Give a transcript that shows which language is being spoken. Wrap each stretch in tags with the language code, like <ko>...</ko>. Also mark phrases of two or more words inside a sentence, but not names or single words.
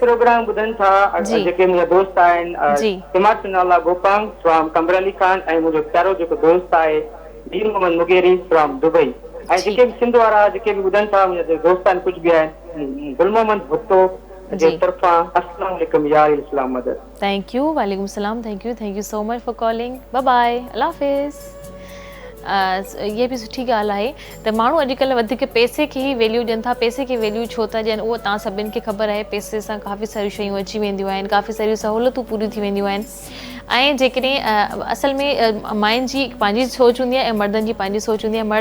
<sd>प्रोग्राम ॿुधनि था जेके मुंहिंजा दोस्त आहिनि हिमात नाला गोपांग फ्रॉम कमर अली खान ऐं मुंहिंजो प्यारो जेको दोस्त आहे वीर मोहम्मद मुगेरी फ्रॉम दुबई ऐं जेके बि सिंध वारा जेके बि ॿुधनि था मुंहिंजा दोस्त आहिनि कुझु बि आहिनि गुल मोहम्मद भुट्टो जे तरफ़ां</sd> <ar>السلام عليكم</ar> <sd>यार इस्लाम मदद</sd> <en>thank you</en> <ar>وعليكم السلام</ar> <en>thank you so much for calling bye bye</en> <ar>الله حافظ</ar> <sd>ये बि सुठी ॻाल्हि आहे त माण्हू अॼुकल्ह वधीक पैसे खे ई वैल्यू ॾियनि था। पैसे खे वैल्यू छो था ॾियनि उहो तव्हां सभिनि खे ख़बर आहे। पैसे सां काफ़ी सारियूं शयूं अची वेंदियूं आहिनि, काफ़ी सारियूं सहूलियतूं पूरियूं थी वेंदियूं आहिनि। ऐं जेकॾहिं असल में मायुनि जी पंहिंजी सोच हूंदी आहे ऐं मर्दनि जी पंहिंजी सोच हूंदी आहे।</sd>